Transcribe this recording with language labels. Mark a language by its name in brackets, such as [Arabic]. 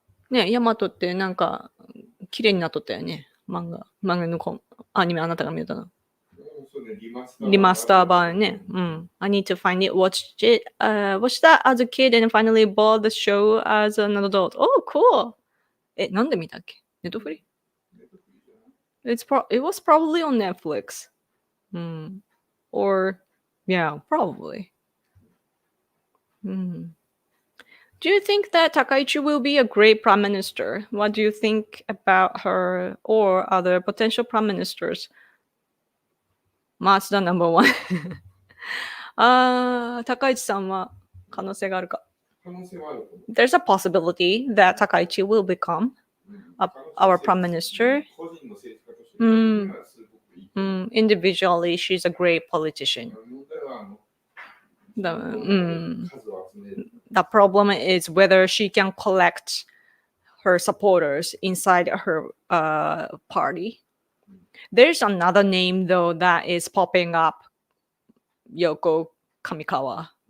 [Japanese] ね、ヤマトってなんか綺麗になっとったよね。漫画のアニメあなたが見たの。そうね、リマリマスター版ね。 [English] I need to find it, watch that as a kid and finally bought the show as an adult. Oh, cool! [Japanese] なんで見たっけ？ネットフリ？ [English] It was probably on Netflix. Or, yeah, probably. Do you think that Takaichi will be a great prime minister? What do you think about her or other potential prime ministers? Mazda number one. [Japanese] 高市さんは可能性があるか。可能性はあると思う。 [English] There's a possibility that Takaichi will become our prime minister. [Japanese] 個人の政治家として見た時にはすごくいい。 [English] Individually, she's a great politician. [Japanese] 問題は数を集める。 [English] The problem is whether she can collect her supporters inside her party. There's another name though that is popping up, Yoko Kamikawa.